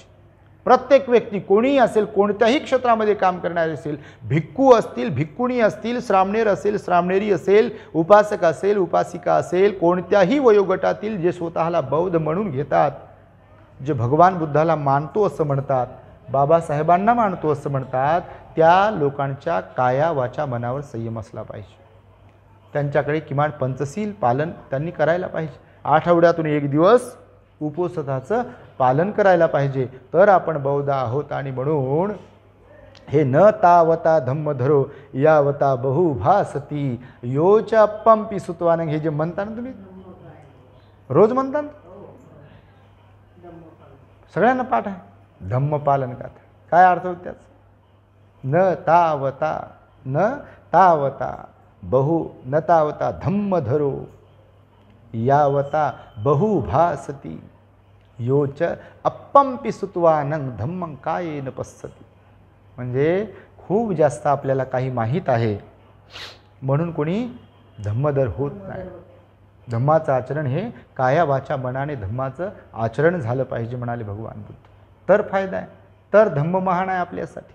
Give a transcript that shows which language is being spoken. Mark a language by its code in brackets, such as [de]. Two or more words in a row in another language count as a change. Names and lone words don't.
[mr] प्रत्येक व्यक्ती कोणीही असेल, कोणत्याही क्षेत्रामध्ये काम करणारे असेल, भिक्खू असतील, भिक्खुणी असतील, श्रामणेर असेल, श्रामणेरी असेल, उपासक असेल, उपासिका असेल, कोणत्याही वयोगटातील जे स्वतःला बौद्ध म्हणून घेतात, जे भगवान बुद्धाला मानतो असं म्हणतात, बाबासाहेबांना मानतो असं म्हणतात, त्या लोकांच्या काया वाचा मनावर संयम असला पाहिजे. त्यांच्याकडे किमान पंचशील पालन त्यांनी करायला पाहिजे. आठवड्यातून एक दिवस उपवासाचं पालन करायला पाहिजे, तर आपण बौद्ध आहोत. आणि म्हणून हे [pi] न तावता धम्म धरो यावता बहुभासती योचा पंपी सुतवान, [mr] हे जे म्हणता ना तुम्ही रोज म्हणता ना, सगळ्यांना पाठ आहे धम्म पालन गाथा. काय अर्थ होत त्याचा? [pi] न तावता बहु न तावता धम्मधरो यावता बहु भासती योच अप्पंपि सुत्वानं धम्मं कायेन पश्यति. [mr] म्हणजे खूप जास्त आपल्याला काही माहीत आहे म्हणून कोणी धम्मधर होत नाही. धम्माचं आचरण हे काया वाचा मनाने धम्माचं आचरण झालं पाहिजे म्हणाले भगवान बुद्ध. तर फायदा आहे, तर धम्म महान आहे आपल्यासाठी.